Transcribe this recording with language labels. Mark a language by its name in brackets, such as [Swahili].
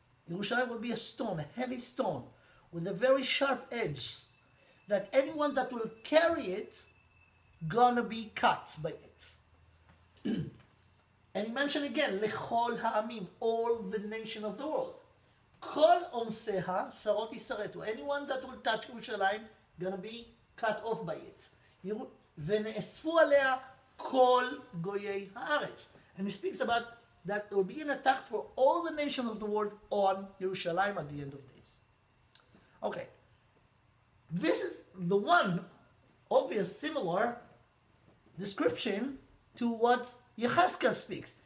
[English] Yerushalayim will be a stone, a heavy stone, with a very sharp edge, that anyone that will carry it, gonna be cut by it. And he mentioned again, [Hebrew] lechol ha'amim, [English] all the nation of the world. [Hebrew] Kol omseha sarot yisaretu. [English] Anyone that will touch Yerushalayim gonna be cut off by it. [Hebrew] ונאספו עליה כל גויי הארץ. [English] And he speaks about that there will be an attack for all the nations of the world on Yerushalayim at the end of days. Okay. This is the one obvious similar description to what Yechezkel speaks.